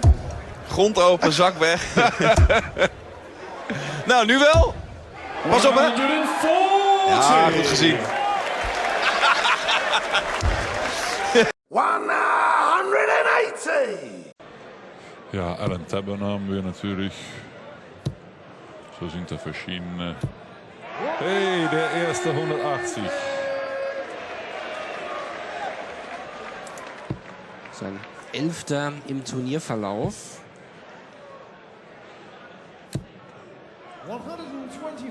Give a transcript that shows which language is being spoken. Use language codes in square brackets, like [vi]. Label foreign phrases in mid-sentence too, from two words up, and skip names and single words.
[nl] Grond open, zak weg. Nou, nu wel. Pas op, hè? 140. Ja, goed gezien. 180. [de] Ja, Alan Tabern haben wir natürlich. So sind da verschiedene. Hey, der erste 180. Sein 11. im Turnierverlauf. 125.